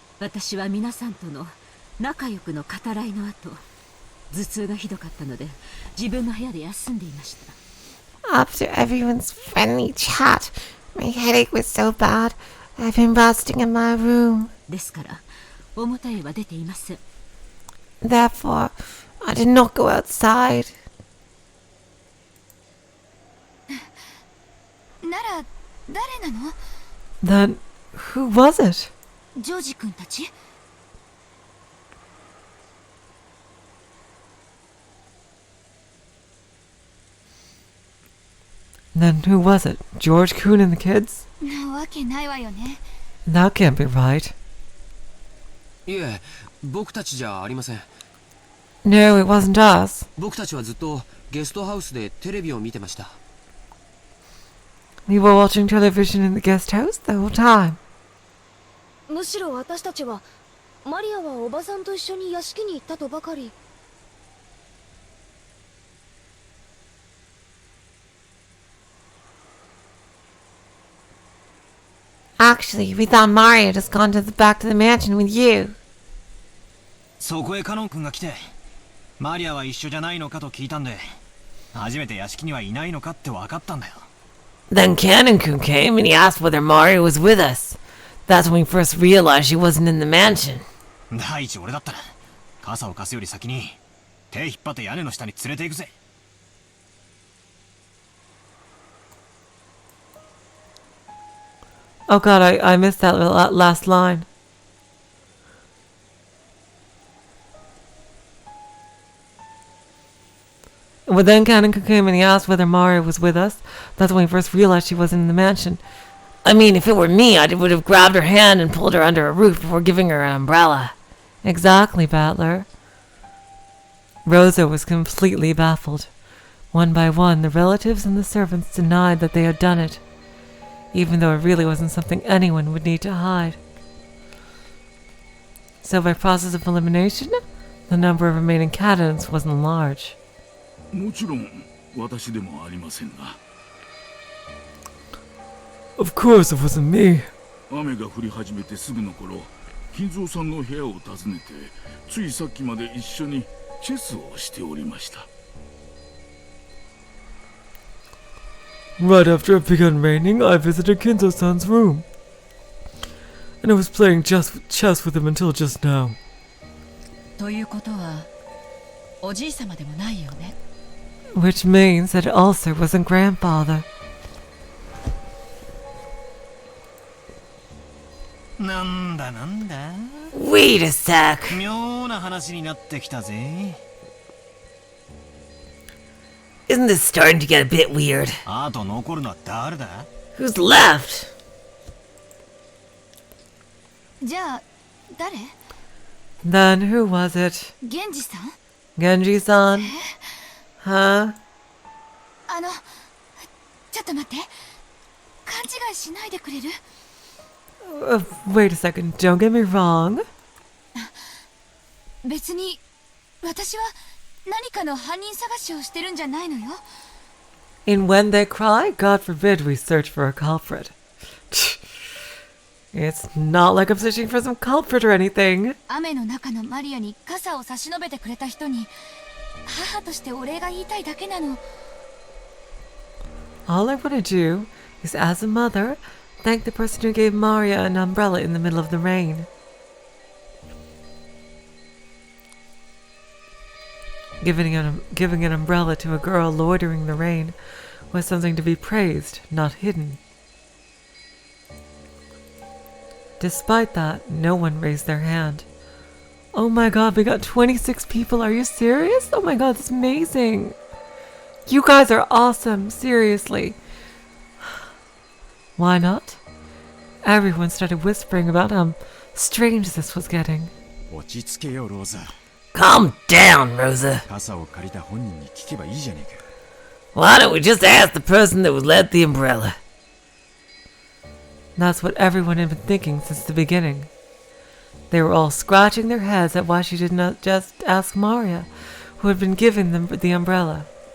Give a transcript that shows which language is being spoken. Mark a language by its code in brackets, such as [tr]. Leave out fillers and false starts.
[ja] 私は皆さんとの仲良くの語らいの後、頭痛がひどかったので自分の部屋で休んでいました。 [en] After everyone's friendly chat, my headache was so bad, I've been resting in my room. [ja] ですから表へは出ていません。 [en] Therefore, I did not go outside. [ja] なら誰なの [en] Then, who was it? [ja] ジョージ君たち [en] Then who was it? George Kuhn and the kids? [ja] なわけないわよね [en] That can't be right. [ja] いえ、僕たちじゃありません。 [en] No, it wasn't us. [ja] 僕たちはずっとゲストハウスでテレビを見てました。 [en] We were watching television in the guest house the whole time. [ja] むしろ私たちはマリアはおばさんと一緒に屋敷に行ったとばかり [en] Actually, we thought Mario had just gone back to the mansion with you. [ja] そこへカノン君が来て、マリアは一緒じゃないのかと聞いたんで、初めて屋敷にはいないのかって分かったんだよ。 [en] Then Canon-kun came and he asked whether Mario was with us. That's when we first realized she wasn't in the mansion. [ja] 第一俺だったら、傘を貸すより先に手引っ張って屋根の下に連れて行くぜ。 [en] Oh god, I missed that last line. Well, then Cannon came and he asked whether Mario was with us. That's when we first realized she wasn't in the mansion. I mean, if it were me, I would have grabbed her hand and pulled her under a roof before giving her an umbrella. Exactly, Battler. Rosa was completely baffled. One by one, the relatives and the servants denied that they had done it, even though it really wasn't something anyone would need to hide. So by process of elimination, the number of remaining candidates wasn't large. [ja] もちろん私でもありませんが。 [en] Of course it wasn't me. [ja] 雨が降り始めてすぐの頃、金蔵さんの部屋を訪ねて、ついさっきまで一緒にチェスをしておりました。 [en] Right after it began raining, I visited Kinzo-san's room, and I was playing chess with him until just now. [ja] ということは、おじいさまでもないよね。 [en] Which means that it also wasn't grandfather. [ja] なんだなんだ。 [en] Wait a sec. [ja] 妙な話になってきたぜ。 [en] Isn't this starting to get a bit weird? [ja] あと残るのは誰だ？ [en] Who's left? [ja] じゃあ誰 [en] Then who was it? [ja] 源氏さん [en] Genji-san? Huh? [ja] ちょっと待って勘違いしないでくれる [en] Wait a second, don't get me wrong. [ja] 別に私は何かの犯人探しをしてるんじゃないのよ [en] In When They Cry, God forbid we search for a culprit. It's not like I'm searching for some culprit or anything. [ja] 雨の中のマリアに傘を差し伸べてくれた人に母としてお礼が言いたいだけなの [en] All I want to do is, as a mother, thank the person who gave Maria an umbrella in the middle of the rain. Giving an umbrella to a girl loitering in the rain was something to be praised, not hidden. Despite that, no one raised their hand. Oh my god, we got 26 people. Are you serious? Oh my god, that's amazing. You guys are awesome, seriously. Why not? Everyone started whispering about how strange this was getting. [ja] 落ち着けよ、ローザ。 [en] Calm down, Rosa. [ja] 傘を借りた本人に聞けばいいじゃねえか。 [en] Why don't we just ask the person that was led the umbrella? That's what everyone had been thinking since the beginning. They were all scratching their heads at why she did not just ask Maria, who had been given them the umbrella.